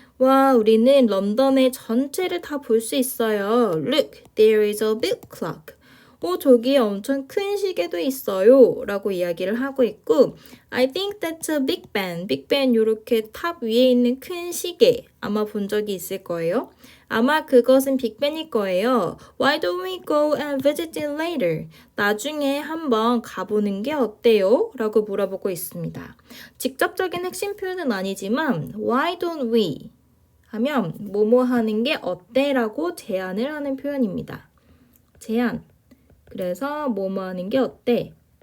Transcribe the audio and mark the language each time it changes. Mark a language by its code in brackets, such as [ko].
[ko] 와, 우리는 런던의 전체를 다 볼 수 있어요. [en] Look, there is a big clock. [ko] 저기에 엄청 큰 시계도 있어요 라고 이야기를 하고 있고 [en] I think that's a big Ben. [ko] 빅벤 요렇게 탑 위에 있는 큰 시계 아마 본 적이 있을 거예요. 아마 그것은 빅벤일 거예요. [en] Why don't we go and visit it later? [ko] 나중에 한번 가보는 게 어때요? 라고 물어보고 있습니다. 직접적인 핵심 표현은 아니지만 [en] Why don't we? [ko] 하면 뭐뭐 하는 게 어때? 라고 제안을 하는 표현입니다. 제안. 그래서 뭐뭐 하는 게 어때?